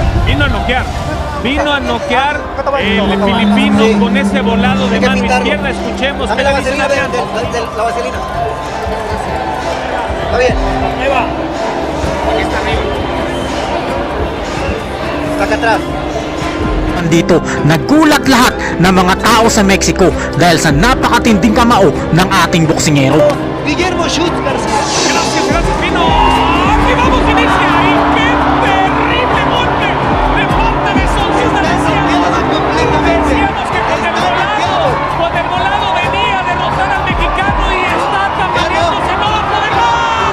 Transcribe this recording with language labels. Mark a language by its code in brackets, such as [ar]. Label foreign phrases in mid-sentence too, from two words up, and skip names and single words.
[es] Vino a noquear el filipino Sí. con ese volado de Hay que mano pintarlo. izquierda. Escuchemos Dame qué la le dicen vaselina, a vean, Adrián. la vaselina. Está bien. Ahí va. Aquí está arriba. Está acá atrás. [tl] Dito, nagulat lahat ng mga tao sa Mexico dahil sa napakatinding kamao ng ating boksingero. [es] Guillermo Schutz García. Gracias, Pino. Aquí vamos, inicia. Y qué terrible golpe de parte de Sonsona. Está confiado completamente. Decíamos que con el volado venía a derrotar al mexicano y está tambaleándose, no va a poder más.